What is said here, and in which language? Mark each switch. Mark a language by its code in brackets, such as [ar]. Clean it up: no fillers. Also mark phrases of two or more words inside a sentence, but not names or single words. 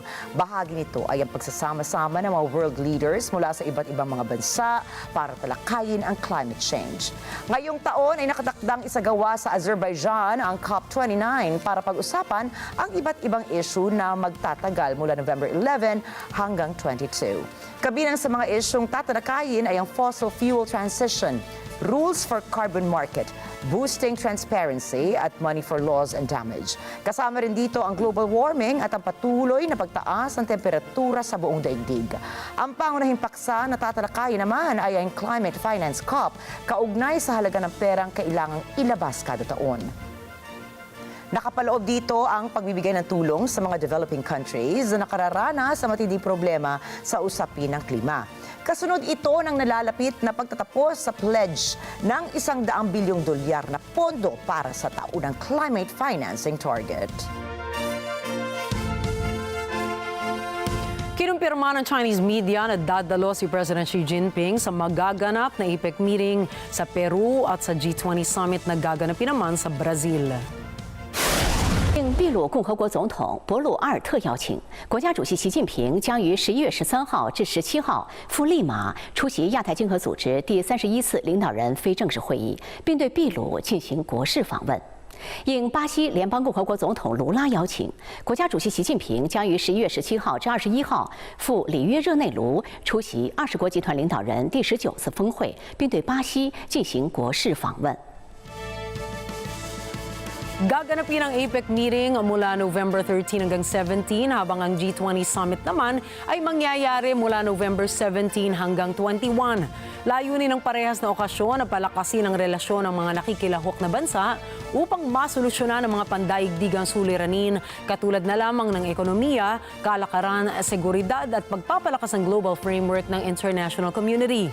[tl] Bahagi nito ay ang pagsasama-sama ng mga [en] world leaders [tl] mula sa iba't ibang mga bansa para talakayin ang [en] climate change. [tl] Ngayong taon ay nakatakdang isagawa sa Azerbaijan ang COP29 para pag-usapan ang iba't ibang issue na magtatagal mula November 11 hanggang 22. Kabilang sa mga isyung tatalakayin ay ang [en] fossil fuel transition, rules for carbon market, boosting transparency [tl] at [en] money for laws and damage. [tl] Kasama rin dito ang [en] global warming [tl] at ang patuloy na pagtaas ng temperatura sa buong daigdig. Ang pangunahing paksa na tatalakayin naman ay ang [en] Climate Finance COP, [tl] kaugnay sa halaga ng perang kailangang ilabas kada taon. Nakapaloob dito ang pagbibigay ng tulong sa mga [en] developing countries [tl] na nakararanas sa matinding problema sa usapin ng klima. Kasunod ito ng nalalapit na pagtatapos sa pledge ng $100 bilyong na pondo para sa taunang [en] climate financing target. [tl] Kinumpirma ng [en] Chinese media [tl] na dadalo si President Xi Jinping sa magaganap na APEC meeting sa Peru at sa G20 summit na gaganapin naman sa Brazil. [zh] 应秘鲁共和国总统博鲁阿尔特邀请，国家主席习近平将于11月13号至17号赴利马出席亚太经合组织第31次领导人非正式会议，并对秘鲁进行国事访问。应巴西联邦共和国总统卢拉邀请，国家主席习近平将于11月17号至21号赴里约热内卢出席20国集团领导人第19次峰会，并对巴西进行国事访问。 [tl] Gaganapin ang APEC meeting mula November 13 hanggang 17 habang ang G20 summit naman ay mangyayari mula November 17 hanggang 21. Layunin ng parehas na okasyon na palakasin ang relasyon ng mga nakikilahok na bansa upang masolusyonan ang mga pandaigdigang suliranin katulad na lamang ng ekonomiya, kalakaran, seguridad at pagpapalakas ng [en] global framework [tl] ng [en] international community.